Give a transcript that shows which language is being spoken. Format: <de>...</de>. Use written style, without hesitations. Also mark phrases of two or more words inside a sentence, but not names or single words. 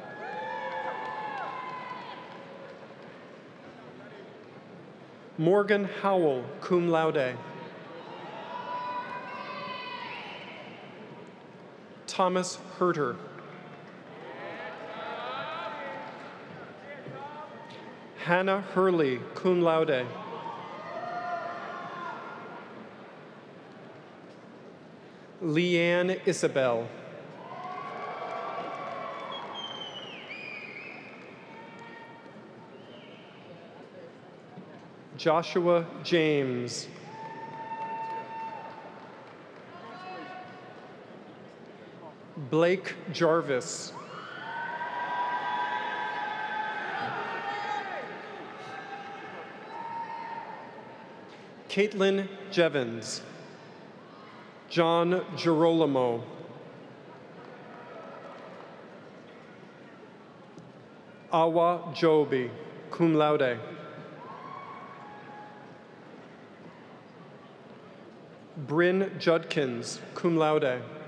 <en>Morgan Howell,</en> <la>cum laude.</la> <en>Thomas Herter. Hannah Hurley,</en> <la>cum laude.</la> <en>Leanne Isabel. Joshua James. Blake Jarvis. Caitlin Jevons. John Girolamo. Awa Joby,</en> <la>cum laude.</la> <en>Bryn Judkins,</en> <la>cum laude.</la>